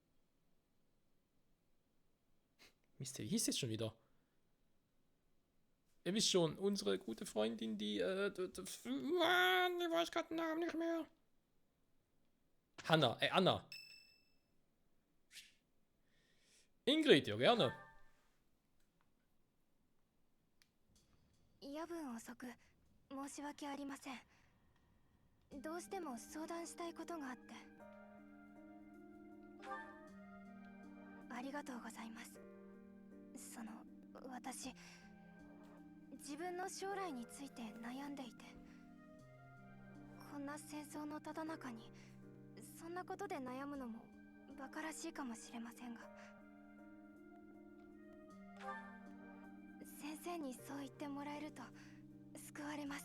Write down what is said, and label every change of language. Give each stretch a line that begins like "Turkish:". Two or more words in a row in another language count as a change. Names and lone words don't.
German: Mist, wie hieß jetzt schon wieder? Ihr wisst schon, unsere gute Freundin, die, Mann, ich weiß gerade den Namen nicht mehr. Anna. Ingrid, ja gerne.
Japanese: 夜分遅く申し訳ありません。どうしても相談したいことがあって。ありがとうございます。私、自分の将来について悩んでいて、こんな戦争のただ中にそんなことで悩むのも馬鹿らしいかもしれませんが、先生にそう言ってもらえると救われます。